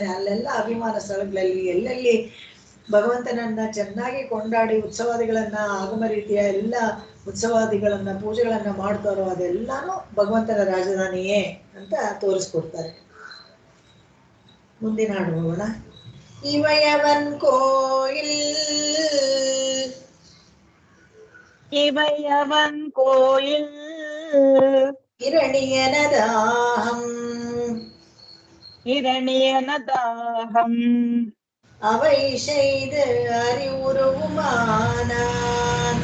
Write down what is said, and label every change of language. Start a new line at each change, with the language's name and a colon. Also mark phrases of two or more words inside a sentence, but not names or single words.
Kannada: ಅಲ್ಲೆಲ್ಲ ಅಭಿಮಾನ ಸ್ಥಳಗಳಲ್ಲಿ ಎಲ್ಲೆಲ್ಲಿ ಭಗವಂತನನ್ನ ಚೆನ್ನಾಗಿ ಕೊಂಡಾಡಿ ಉತ್ಸವಾದಿಗಳನ್ನ, ಆಗಮ ರೀತಿಯ ಎಲ್ಲ ಉತ್ಸವಾದಿಗಳನ್ನ, ಪೂಜೆಗಳನ್ನ ಮಾಡ್ತಾರೋ ಅದೆಲ್ಲಾನು ಭಗವಂತನ ರಾಜಧಾನಿಯೇ ಅಂತ ತೋರಿಸ್ಕೊಡ್ತಾರೆ. ಮುಂದಿನ ಹಾಡು ಹೋಗೋಣ.
Tamil: இவையவன் கோயில் இவையவன் கோயில் இரணியனதாகம் இரணியனதாகம் அவை செய்து அறிவுருவுமானான்